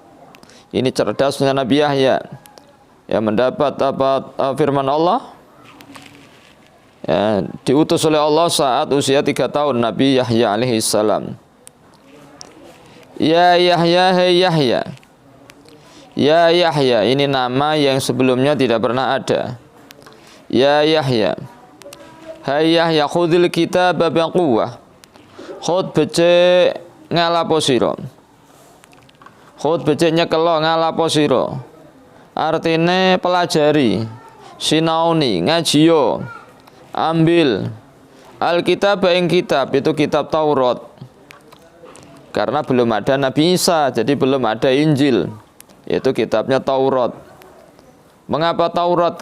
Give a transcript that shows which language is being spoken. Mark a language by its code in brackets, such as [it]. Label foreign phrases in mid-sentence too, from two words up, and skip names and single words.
[id] Ini cerdasnya Nabi Yahya yang mendapat firman Allah, ya, diutus oleh Allah saat usia 3 tahun, Nabi Yahya alaihissalam. Ya Yahya, hei Yahya. Ya Yahya, ini nama yang sebelumnya tidak pernah ada. Ya Yahya, hai Yahya, [ar] خذ الكتاب بقوة. [jv] Khud becik ngalapo sira. Khud becik nyekelo ngalapo sira. Artine pelajari, sinauni, ngajiyo, ambil. Alkitab ing kitab, [id] itu kitab Taurat. Karena belum ada Nabi Isa, jadi belum ada Injil. Itu kitabnya Taurat. Mengapa Taurat?